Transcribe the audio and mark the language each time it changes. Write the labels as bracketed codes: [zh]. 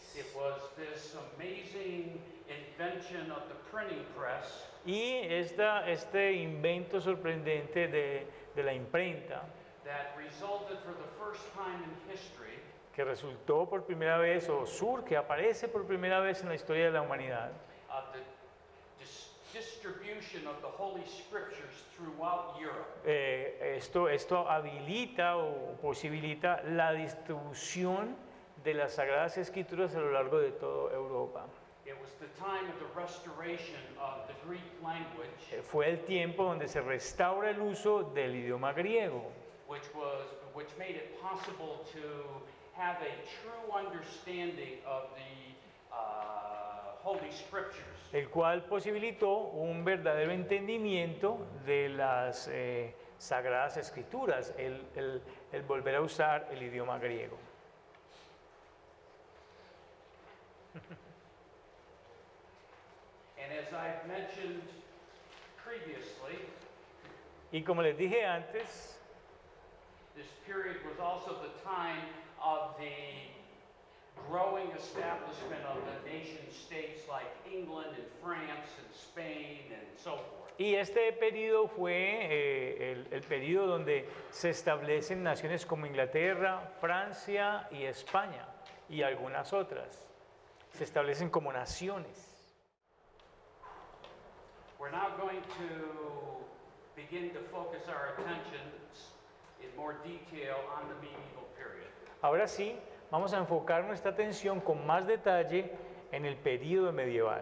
[en] It was this amazing invention of the printing press [es] Y este invento sorprendente de la imprenta, [en] that resulted for the first time in history [es] que resultó por primera vez, que aparece por primera vez en la historia de la humanidad, [en] of the distribution of the Holy Scriptures throughout Europe. [es] esto habilita o posibilita la distribución de las Sagradas Escrituras a lo largo de toda Europa. [en] It was the time of the restoration of the Greek language, [es] Fue el tiempo donde se restaura el uso del idioma griego, [en] which made it possible to have a true understanding of the Holy Scriptures. [es] el cual posibilitó un verdadero entendimiento de las Sagradas Escrituras, el volver a usar el idioma griego. [en] And as I've mentioned previously, [es] Y como les dije antes, [en] this period was also the time of the growing establishment of the nation states like England and France and Spain and so forth. [es] y este periodo fue el periodo donde se establecen naciones como Inglaterra, Francia y España y algunas otras. Se establecen como naciones. [en] We're now going to begin to focus our attention in more detail on the medieval period. [es] Ahora sí, vamos a enfocar nuestra atención con más detalle en el periodo medieval.